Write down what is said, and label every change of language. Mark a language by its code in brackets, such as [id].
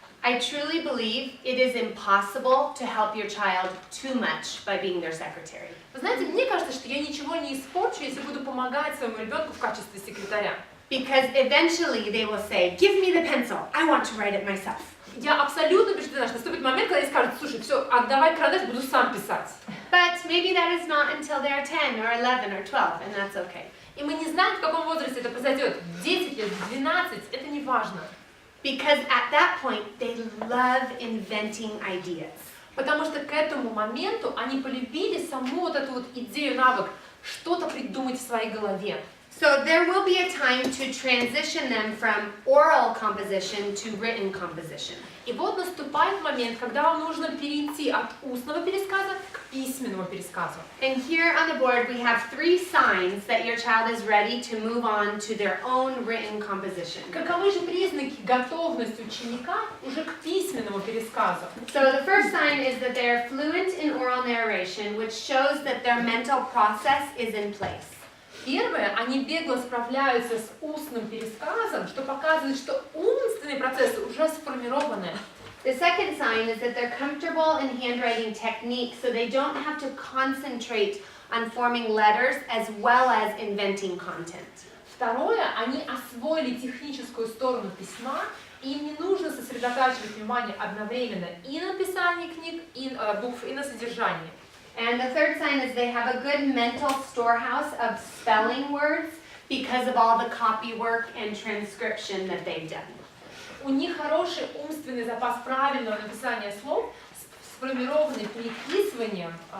[en] I truly believe it is impossible to help your child too much by being their secretary. [ru] Вы знаете, мне кажется, что я ничего не испорчу, если буду помогать своему ребенку в качестве секретаря. [en] Because eventually they will say, give me the pencil, I want to write it myself. [ru] Я абсолютно убеждена, что наступит момент, когда они скажут: слушай, все, отдавай карандаш, буду сам писать. [en] But maybe that is not until they're 10 or 11 or 12, and that's okay. [ru] И мы не знаем, в каком возрасте это произойдет. 10 лет, 12, это не важно. [en] Because at that point, they love inventing ideas. [ru] Потому что к этому моменту они полюбили саму вот эту вот идею, навык, что-то придумать в своей голове. [en] So there will be a time to transition them from oral composition to written composition. [ru] И вот наступает момент, когда вам нужно перейти от устного пересказа к письменному пересказу. [en] And here on the board we have 3 signs that your child is ready to move on to their own written composition. [ru] Каковы же признаки готовности ученика уже к письменному пересказу? [en] So the first sign is that they are fluent in oral narration, which shows that their mental process is in place. [ru] Первое, они бегло справляются с устным пересказом, что показывает, что умственные процессы уже сформированы. [en] The second sign is that they're comfortable in handwriting techniques, so they don't have to concentrate on forming letters as well as inventing content. [ru] Второе, они освоили техническую сторону письма, и им не нужно сосредотачивать внимание одновременно и на написании книг, и букв, и на содержании. [en] And the third sign is they have a good mental storehouse of spelling words because of all the copy work and transcription that they've done. [ru] У них хороший умственный запас правильного написания слов, сформированный переписыванием.